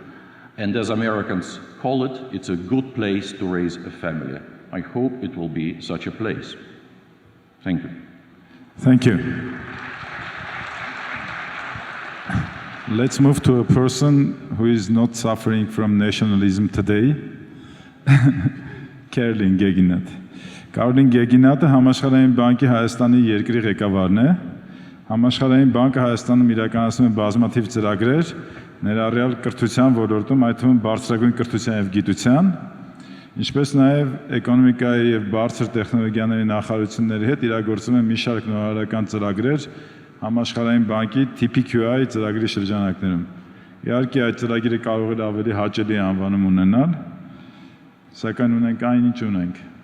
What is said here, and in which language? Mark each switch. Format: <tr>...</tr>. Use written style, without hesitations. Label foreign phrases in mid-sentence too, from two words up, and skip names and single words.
<en>And as Americans call it, it's a good place to raise a family. I hope it will be such a place. Thank you. Thank you. Let's move to a person who is not suffering from nationalism today.</en> <hy>Քերլին Գեգինատ։ Կարլին Գեգինատը համաշխարհային բանկի Հայաստանի երկրի ղեկավարն է։ Համաշխարհային բանկը Հայաստանում իրականացնում է բազմաթիվ ծրագրեր, ներառյալ կրթության ոլորտում, այդ թվում բարձրագույն կրթության եւ գիտության, ինչպես նաեւ էկոնոմիկայի եւ բարձր տեխնոլոգիաների նախարարությունների հետ իրագործում է մի շարք նորարարական ծրագրեր համաշխարհային բանկի TPQI ծրագրի շրջանակներում։ Իհարկե այդ ծրագիրը կարող է ավելի հաճելի անվանում ունենալ, սակայն ունենք այն ինչ ունենք։</hy>